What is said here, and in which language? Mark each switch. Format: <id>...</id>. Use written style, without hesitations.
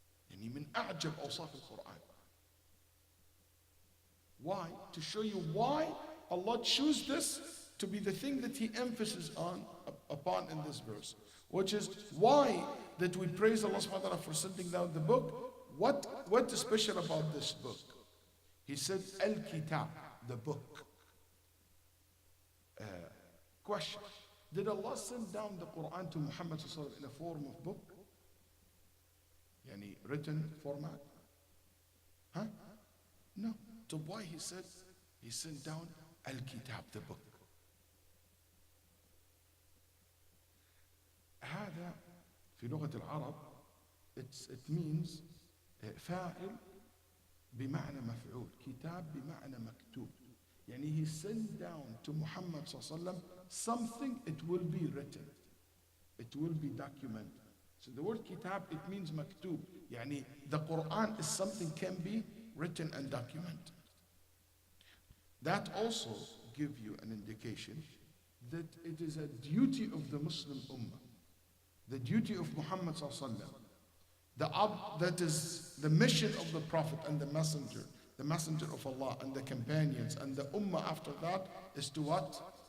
<ar>يعني من أعجب أوصاف القرآن.</ar> <en>Why? To show you why Allah chose this to be the thing that he emphasizes upon in this verse, which is why that we praise Allah subhanahu wa ta'ala for sending down the book. What is special about this book? He said, Al-Kitab, the book. Question: did Allah send down the Quran to Muhammad in a form of book? Yani written format? Huh? No. So why he said he sent down Al-Kitab, the book?</en> <ar>هذا في لغة العرب</ar> <en>it means</en> <ar>فاعل بمعنى مفعول، كتاب بمعنى مكتوب.</ar> <en>يعني he sent down to Muhammad صلى الله عليه وسلم something, it will be written, it will be documented. So the word kitab, it means maktub. يعني the Quran is something can be written and documented. That also gives you an indication that it is a duty of the Muslim Ummah, the duty of Muhammad sallallahu alaihi wasallam, that is the mission of the Prophet and the messenger of Allah and the companions and the Ummah after that, is to what?</en>